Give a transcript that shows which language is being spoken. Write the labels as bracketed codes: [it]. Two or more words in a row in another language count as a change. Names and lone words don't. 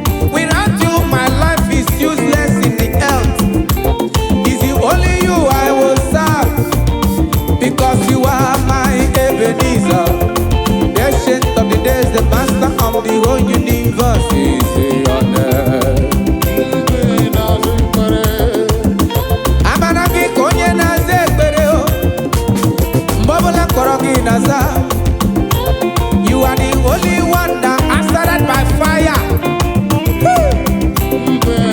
[en] Without you, my life is useless in the earth. It's the only you I will serve because you are my Ebenezer. The ancient of the days, the master of the whole universe is your name. [ig] Amara gị ka onye na-aza ekpere o. Mgbe ọbụla kpọrọ gị na-aza. [en] You are the only one that answered by fire. Woo!